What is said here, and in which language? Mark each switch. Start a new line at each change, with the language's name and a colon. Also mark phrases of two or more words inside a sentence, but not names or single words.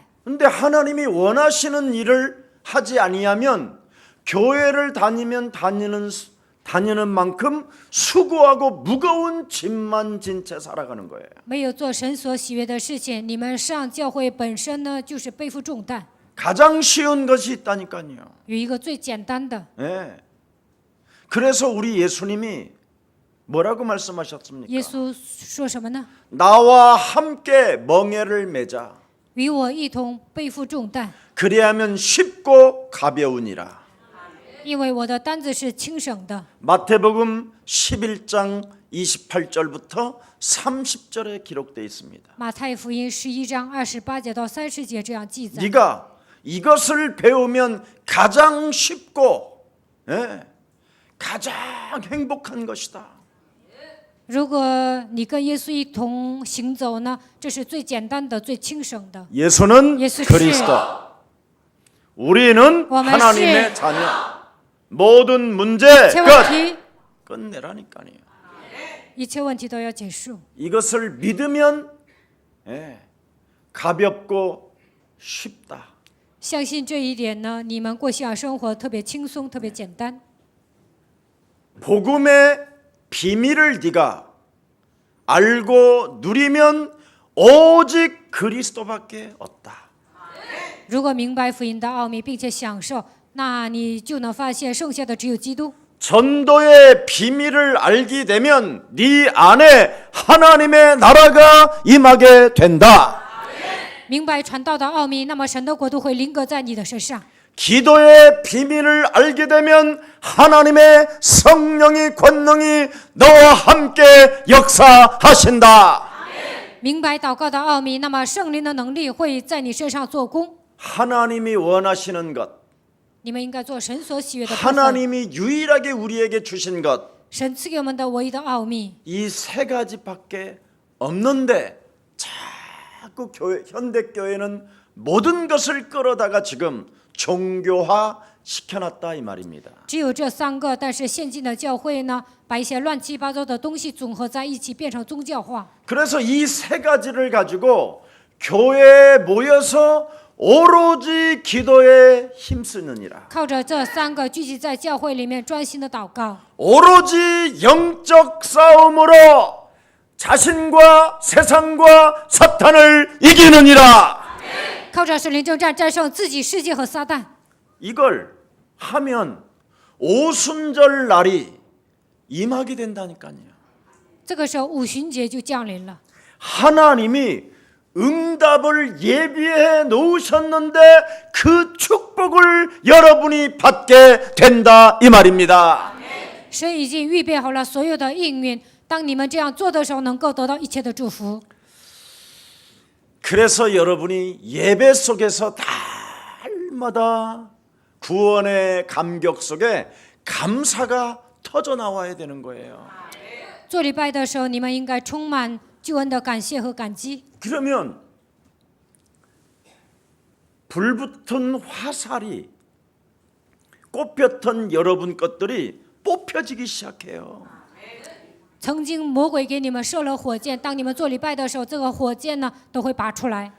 Korean: 근데 하나님이 원하시는 일을 하지 아니하면 교회를 다니는 만큼 수고하고 무거운 짐만 진 채 살아가는 거예요.
Chinese: 没有做神所喜悦的事情，你们上教会本身呢，就是背负重担。
Korean: 가장 쉬운 것이 있다니까요.
Chinese: 有一个最简单的，
Korean: 그래서 우리 예수님이 뭐라고 말씀하셨습니까?
Chinese: 耶稣说什么呢？
Korean: 나와 함께 멍에를 매자.
Chinese: 与我一同背负重担，
Korean: 그리하면 쉽고 가벼우니라.
Chinese: 因为我的担子是轻省的。
Korean: 마태복음 11장 28절부터 30절에 기록되어 있습니다.
Chinese: 马太福音11章28节到30节这样记载。
Korean: 네가 이것을 배우면 가장 쉽고 가장 행복한 것이다.
Chinese: 如果你跟耶稣一同行走呢，这是最简单的、最轻省的。
Korean: 예수는 예수 그리스도. 우리는
Chinese: 我们
Korean: 하나님의
Chinese: 是
Korean: 자녀. 모든 문제
Chinese: 一切问题，
Korean: 끝내라니까요.
Chinese: 一切问题都要结束。
Korean: 이것을 믿으면 가볍고 쉽다.
Chinese: 相信这一点呢，你们过信仰生活特别轻松，特别简单。
Korean: 복음의 비밀을 네가 알고 누리면 오직 그리스도밖에 없다.
Chinese: 如果明白福音的奥秘，并且享受， 那你就能发现剩下的只有基督。
Korean: 전도의 비밀을 알게 되면 네 안에 하나님의 나라가 임하게 된다.
Chinese: 明白传道的奥秘，那么神的国度会临格在你的身上。
Korean: 기도의 비밀을 알게 되면 하나님의 성령의 권능이 너와 함께 역사하신다.
Chinese: 明白祷告的奥秘，那么圣灵的能力会在你身上做工。
Korean: 하나님이 원하시는 것,
Chinese: 你们应该做神所喜悦的部分。
Korean: 하나님이 유일하게 우리에게 주신 것,
Chinese: 神赐给我们的唯一的奥秘，
Korean: 이 세 가지밖에 없는데 자꾸 현대교회는 모든 것을 끌어다가 지금 종교화 시켜놨다 이 말입니다.
Chinese: 只有这3个。但是现今的教会呢，把一些乱七八糟的东西组合在一起，变成宗教化。
Korean: 그래서 이 세 가지를 가지고 교회에 모여서 오로지 기도에 힘쓰느니라.
Chinese: 靠着这3个聚集在教会里面专心的祷告，
Korean: 오로지 영적 싸움으로 자신과 세상과 사탄을 이기느니라.
Chinese: 靠着圣灵征战，战胜自己、世界和撒旦。
Korean: 이걸 하면 오순절 날이 임하게 된다니까요.
Chinese: 这个时候五旬节就降临了。
Korean: 하나님이 응답을 예비해 놓으셨는데 그 축복을 여러분이 받게 된다 이 말입니다.
Chinese: 神已经预备好了所有的应允，当你们这样做的时候，能够得到一切的祝福。
Korean: 그래서 여러분이 예배 속에서 날마다 구원의 감격 속에 감사가 터져 나와야 되는 거예요.
Chinese: 做礼拜的时候，你们应该充满救恩的感谢和感激。
Korean: 그러면 불붙은 화살이 꼽혔던 여러분 것들이 뽑혀지기 시작해요.
Chinese: 曾经魔鬼给你们射了火箭，当你们做礼拜的时候，这个火箭呢都会拔出来。